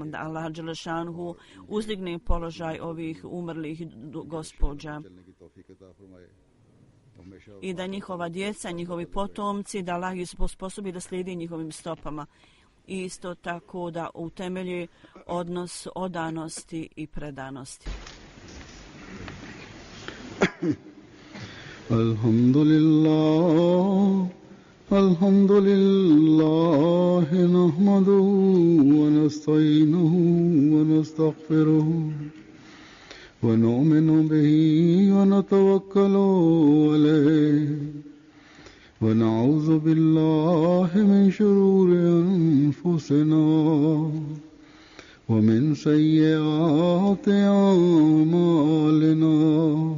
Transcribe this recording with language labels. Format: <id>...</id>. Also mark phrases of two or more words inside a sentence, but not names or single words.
<bs>Da Allah dželešanhu uzdigne položaj ovih umrlih gospođa i da njihova djeca, njihovi potomci, da Allah ih sposobi da slijedi njihovim stopama. I isto tako da utemelji odnos odanosti i predanosti.</bs> <ar>الحمد لله، نحمده ونستعينه و نستغفره ونؤمن به ونتوكل عليه ونعوذ بالله من شرور أنفسنا ومن سيئات أعمالنا.</ar>